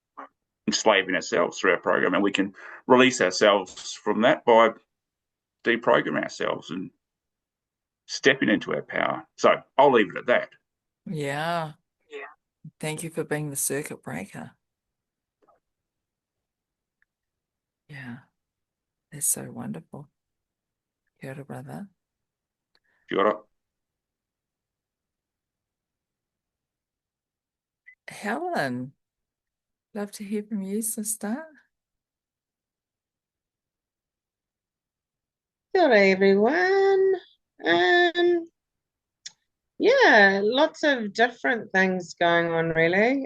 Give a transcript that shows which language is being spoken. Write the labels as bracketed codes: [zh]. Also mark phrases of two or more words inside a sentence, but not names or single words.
[en] We're enslaving ourselves through our program, and we can release ourselves from that by deprogramming ourselves and stepping into our power. So I'll leave it at that. Yeah. Thank you for being the circuit breaker. Yeah. That's so wonderful. [mi] Kia ora, brother. Kia ora. [en] Helen, love to hear from you, sister. Hello, everyone. Yeah, lots of different things going on, really.